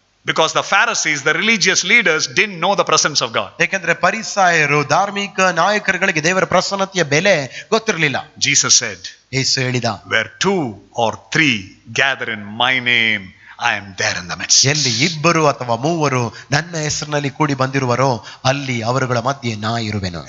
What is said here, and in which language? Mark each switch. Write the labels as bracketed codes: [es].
[en] Because the Pharisees, the religious leaders, didn't know the presence of God. [kn] ಯಾಕಂದ್ರೆ ಫರಿಸಾಯರು, ಧಾರ್ಮಿಕ ನಾಯಕರುಗಳಿಗೆ ದೇವರ ಪ್ರಸನ್ನತೆಯ ಬೆಲೆ ಗೊತ್ತಿರಲಿಲ್ಲ. [en] Jesus said, [kn] ಯೇಸು ಹೇಳಿದ, [en] where 2 or 3 gather in my name, I am there in the midst. [kn] ಎಲ್ಲಿ 2 ಅಥವಾ 3 ನನ್ನ ಹೆಸರಿನಲ್ಲಿ ಕೂಡಿ ಬಂದಿರುವರೋ ಅಲ್ಲಿ ಅವರುಗಳ ಮಧ್ಯೆ ನಾ ಇರುವೆನು.